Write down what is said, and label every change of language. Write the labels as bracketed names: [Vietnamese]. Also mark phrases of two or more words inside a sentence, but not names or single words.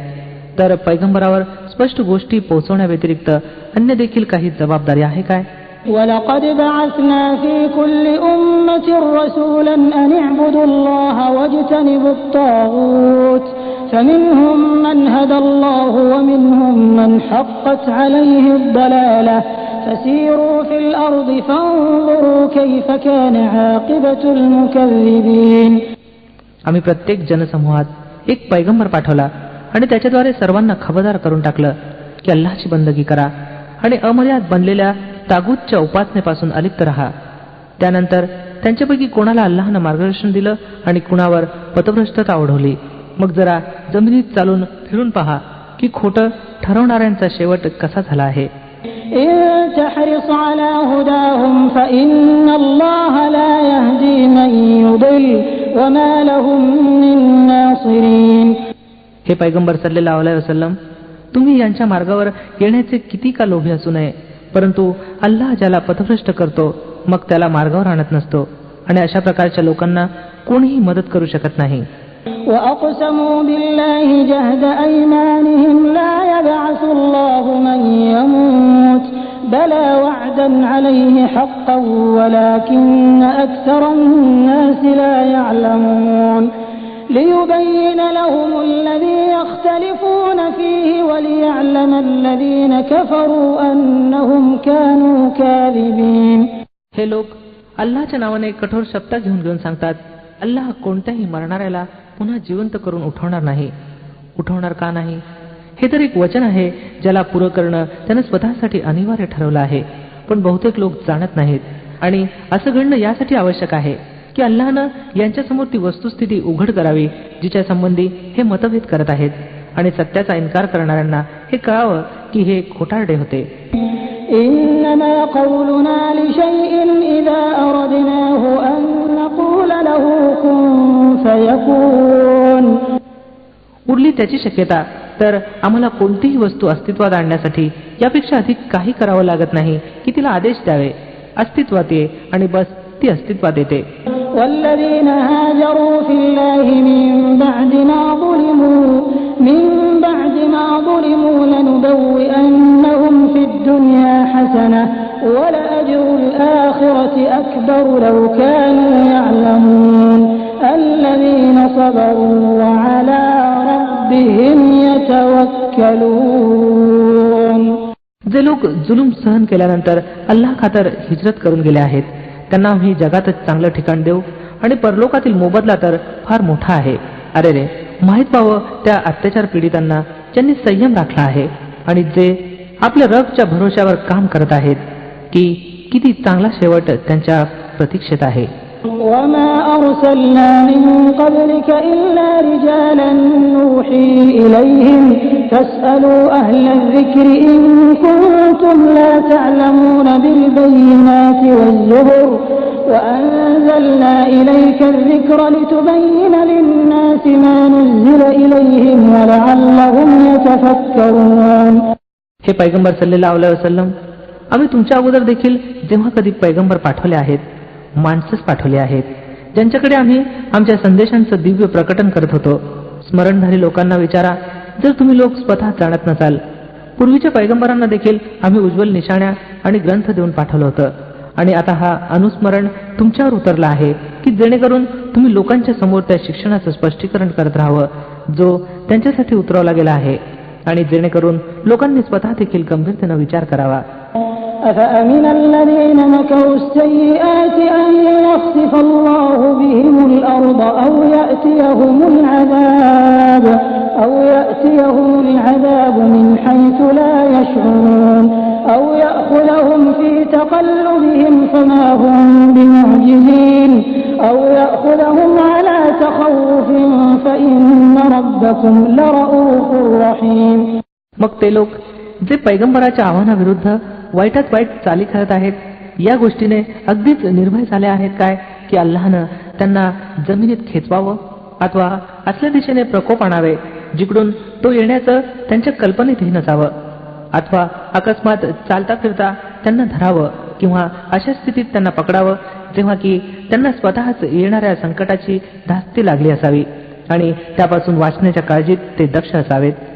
[Marathi] तर पैगंबरावर स्पष्ट गोष्टी पोहोचवण्याव्यतिरिक्त अन्य देखील काही जबाबदारी आहे काय? [Arabic] ولقد بعثنا في كل أمة رسولا أن اعبدوا الله واجتنبوا الطاغوت فمنهم من هدى الله ومنهم من حقت عليه الضلالة فسيروا في الأرض فانظروا كيف كان عاقبة المكذبين. [Marathi] आम्ही प्रत्येक जनसमूहात एक पैगंबर पाठवला आणि त्याच्याद्वारे सर्वांना खबरदार करून टाकलं की अल्लाहची बंदगी करा आणि अमर्याद बनलेल्या तागूतच्या उपासनेपासून अलिप्त रहा. त्यानंतर त्यांच्यापैकी कोणाला अल्लाहनं मार्गदर्शन दिलं आणि कुणावर पथभ्रष्टता ओढवली. मग जरा जमिनीत चालून फिरून पहा की खोटं ठरवणाऱ्यांचा शेवट कसा झाला आहे. [Arabic] تحرص على هداهم فإن الله لا يهدي من يضل وما لهم من ناصرين. [Marathi] हे पैगंबर [Arabic] صلى الله عليه وسلم, [Marathi] तुम्ही यांच्या मार्गावर येण्याचे किती का लोभी असू नये, परंतु अल्लाह ज्याला पथभ्रष्ट करतो मग त्याला मार्गावर आणत नसतो आणि अशा प्रकारच्या लोकांना कोणीही मदत करू शकत नाही. [Arabic] وأقسموا بالله جهد أيمانهم لا يبعث الله من يموت بلى وعدا عليه حقا ولكن أكثر الناس لا يعلمون ليبين لهم الذي يختلفون فيه وليعلم الذين كفروا أنهم كانوا كاذبين. [Marathi] हे लोक अल्लाहच्या नावाने कठोर शपथा घेऊन सांगतात, अल्लाह कोणत्याही मरणाऱ्याला पुन्हा जिवंत करून उठवणार नाही. उठवणार का नाही? हे तर एक वचन आहे ज्याला पुरं करणं त्यानं स्वतःसाठी अनिवार्य ठरवलं आहे, पण बहुतेक लोक जाणत नाहीत. आणि असं घडणं यासाठी आवश्यक आहे की अल्लाहनं यांच्यासमोर ती वस्तुस्थिती उघड करावी जिच्या संबंधी हे मतभेद करत आहेत आणि सत्याचा इन्कार करणाऱ्यांना हे कळावं की हे खोटारडे होते. [Arabic] إنما قولنا لشيء إذا أردناه أن نقول له كن فيكون. [Marathi] उरली त्याची शक्यता तर आम्हाला कोणतीही वस्तू अस्तित्वात आणण्यासाठी यापेक्षा अधिक काही करावं लागत नाही की तिला आदेश द्यावे, अस्तित्वात ये आणि बस ती अस्तित्वात येते. [Arabic] والذين هاجروا في الله من بعد ما ظلموا لنبوئنهم في الدنيا حسنة ولأجر الآخرة أكبر لو كانوا يعلمون الذين صبروا وعلى ربهم يتوكلون. [Marathi] जे लोक जुलूम सहन केल्यानंतर अल्लाह खातर हिजरत करून गेले आहेत त्यांना आम्ही जगातच चांगलं ठिकाण देऊ आणि परलोकातील मोबदला तर फार मोठा आहे. अरे रे, माहीत व्हावं त्या अत्याचार पीडितांना ज्यांनी संयम राखला आहे आणि जे आपल्या रबच्या भरोश्यावर काम करत आहेत की किती चांगला शेवट त्यांच्या प्रतीक्षेत आहे. [Arabic] وما أرسلنا من قبلك إلا رجالا نوحي إليهم فاسألوا أهل الذكر إن كنتم لا تعلمون بالبينات والزبر وأنزلنا إليك الذكر لتبين للناس ما نزل إليهم ولعلهم يتفكرون. [Marathi] हे पैगंबर [Arabic] صلى الله عليه وسلم, [Marathi] आम्ही तुमच्या अगोदर देखील जेव्हा कधी पैगंबर पाठवले आहेत माणसंच पाठवले आहेत ज्यांच्याकडे आम्ही आमच्या संदेशांचं दिव्य प्रकटन करत होतो. स्मरणधारी लोकांना विचारा जर तुम्ही लोक स्वतः जाणत नसाल. पूर्वीच्या पैगंबरांना देखील आम्ही उज्ज्वल निशाण्या आणि ग्रंथ देऊन पाठवलं होतं आणि आता हा अनुस्मरण तुमच्यावर उतरला आहे की जेणेकरून तुम्ही लोकांच्या समोर त्या शिक्षणाचं स्पष्टीकरण करत राहावं जो त्यांच्यासाठी उतरवला गेला आहे आणि जेणेकरून लोकांनी स्वतः देखील गंभीरतेनं विचार करावा. [Arabic] أفأمن الذين مكروا السيئات أن يخسف الله بهم الأرض أو يأتيهم العذاب من حيث لا يشعرون أو يأخذهم في تقلبهم فما هم بمعجزين أو يأخذهم على تخوف فإن ربكم لرؤوف رحيم. [Marathi] मग ते लोक जे पैगंबराच्या आव्हानाविरुद्ध वाईटात वाईट चाली करत आहेत या गोष्टीने अगदीच निर्भय झाले आहेत काय की अल्लाहनं त्यांना जमिनीत खेचवावं अथवा असल्या दिशेने प्रकोप आणावे जिकडून तो येण्याचं त्यांच्या कल्पनेतही नसावं अथवा अकस्मात चालता फिरता त्यांना धरावं किंवा अशा स्थितीत त्यांना पकडावं जेव्हा की त्यांना स्वतःच येणाऱ्या संकटाची धास्ती लागली असावी आणि त्यापासून वाचण्याच्या काळजीत ते दक्ष असावेत.